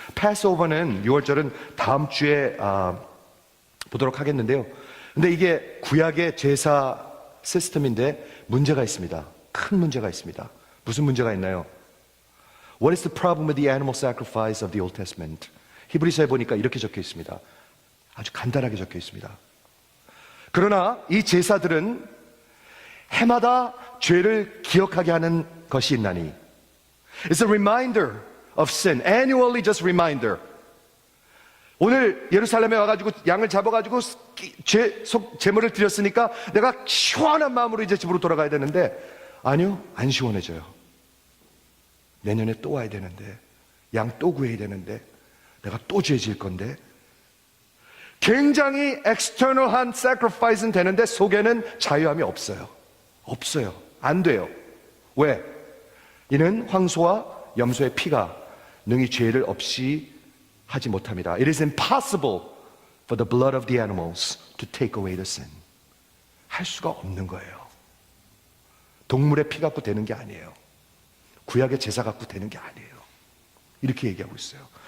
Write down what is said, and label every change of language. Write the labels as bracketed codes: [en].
[ko] Passover는 6월절은 다음 주에 보도록 하겠는데요. 근데 이게 구약의 제사 시스템인데 문제가 있습니다. 큰 문제가 있습니다. 무슨 문제가 있나요? [en] What is the problem with the animal sacrifice of the Old Testament? [ko] 히브리서에 보니까 이렇게 적혀 있습니다. 아주 간단하게 적혀 있습니다. 그러나 이 제사들은 해마다 죄를 기억하게 하는 것이 있나니 [en] It's a reminder of sin. Annually just reminder. [ko] 오늘 예루살렘에 와가지고 양을 잡아가지고 제물을 드렸으니까 내가 시원한 마음으로 이제 집으로 돌아가야 되는데 아니요, 안 시원해져요. 내년에 또 와야 되는데 양 또 구해야 되는데 내가 또 죄 지을 건데 굉장히 external한 sacrifice는 되는데 속에는 자유함이 없어요. 없어요. 안 돼요. 왜? 이는 황소와 염소의 피가 능히 죄를 없이 하지 못합니다. [en] It is impossible for the blood of the animals to take away the sin. [ko] 할 수가 없는 거예요. 동물의 피 갖고 되는 게 아니에요. 구약의 제사 갖고 되는 게 아니에요. 이렇게 얘기하고 있어요.